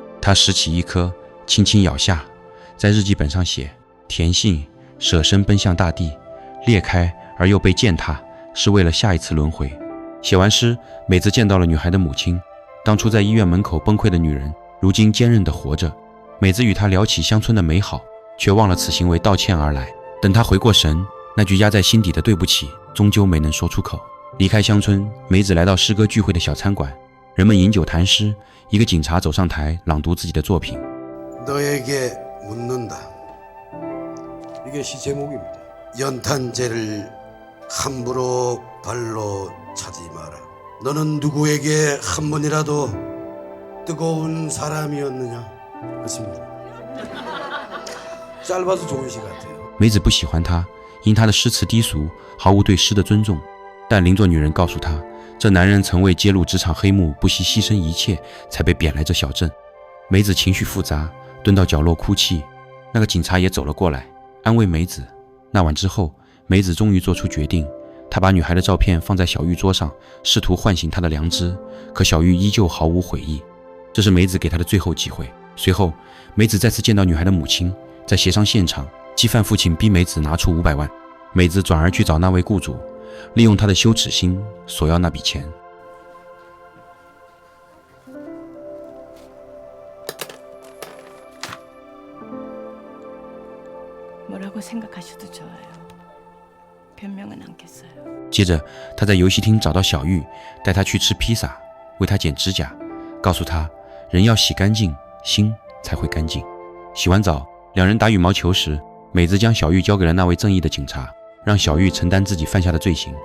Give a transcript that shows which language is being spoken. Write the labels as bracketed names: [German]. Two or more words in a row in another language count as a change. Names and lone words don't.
[Chinese] 她拾起一颗，轻轻咬下，在日记本上写：甜杏舍身奔向大地，裂开而又被践踏，是为了下一次轮回。写完诗，梅子见到了女孩的母亲， 当初在医院门口崩溃的女人，如今坚韧地活着。美子与她聊起乡村的美好，却忘了此行为道歉而来。等她回过神，那句压在心底的对不起终究没能说出口。离开乡村，美子来到诗歌聚会的小餐馆，人们饮酒谈诗，一个警察走上台朗读自己的作品。 [Korean] 너에게 묻는다. 이게 시 제목입니다. 연탄재를 함부로 발로 차지 마라. 너는 누구에게 한 번이라도 뜨거운 사람이었느냐? 그렇습니다. 짧아서 좋은 시 같아요. [Chinese] 梅子不喜欢他，因他的诗词低俗，毫无对诗的尊重。但邻座女人告诉他，这男人曾为揭露职场黑幕，不惜牺牲一切，才被贬来这小镇。梅子情绪复杂，蹲到角落哭泣。那个警察也走了过来，安慰梅子。那晚之后，梅子终于做出决定，她把女孩的照片放在小玉桌上，试图唤醒她的良知。可小玉依旧毫无悔意，这是梅子给她的最后机会。随后，梅子再次见到女孩的母亲，在协商现场，鸡饭父亲逼梅子拿出500万，梅子转而去找那位雇主，利用他的羞耻心索要那笔钱。 [Korean] 뭐라고 생각하셔도 좋아요. 변명은 않겠어요. [Chinese] 接着，他在游戏厅找到小玉，带她去吃披萨，为她剪指甲，告诉她人要洗干净，心才会干净。洗完澡，两人打羽毛球时，美子将小玉交给了那位正义的警察，让小玉承担自己犯下的罪行。